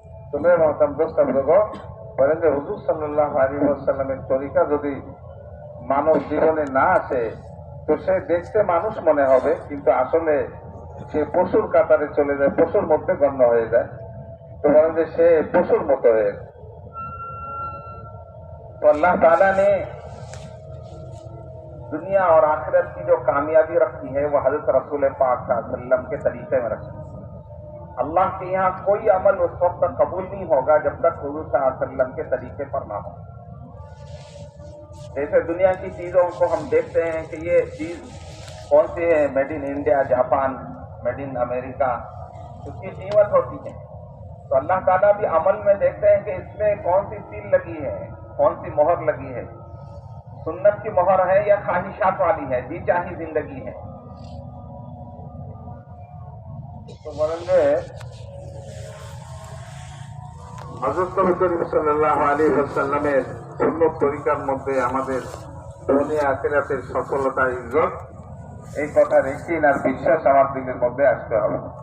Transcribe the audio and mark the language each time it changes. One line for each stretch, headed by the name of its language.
Bangla: তুমি মহতারাম দোস্ত বলেন যে হুজুর সাল্লাল্লাহু আলাইহি ওয়াসাল্লামের তরিকা যদি মানব জীবনে না আসে, তো সে দেখতে মানুষ মনে হবে, কিন্তু আসলে সে পশুর কাতারে চলে যায়, পশুর মধ্যে গণ্য হয়ে যায়। তো বলেন যে সে পশুর মতো হয়ে যায়।
Hindi: तो अल्लाह ताला ने दुनिया और आखिरत की जो कामयाबी रखी है वो हज़रत रसूल पाक सल्लल्लाहु अलैहि वसल्लम के तरीके में रखी। अल्लाह के यहाँ कोई अमल उस वक्त तक कबूल नहीं होगा जब तक हुजूर सल्लल्लाहु अलैहि वसल्लम के तरीके पर ना हो। जैसे दुनिया की चीजों को हम देखते हैं कि ये चीज कौन सी है, made in India, Japan, made in America, उसकी कीमत होती है। तो अल्लाह ताला भी अमल में देखते हैं कि इसमें कौन सी सील लगी है, कौन सी मोहर लगी है, सुन्नत की मोहर है या ख्वाहिशात वाली है, जी चाही जिंदगी है। तो बोलेंगे
Bangla: হযরত নবী করিম সাল্লাল্লাহু আলাইহি ওয়াসাল্লামের সুন্নত তরিকার মধ্যে আমাদের দুনিয়া আখিরাতের সফলতা, ইজ্জত, এই কথা ইকিন আর বিশ্বাস আমার দিলের মধ্যে আসতে হবে।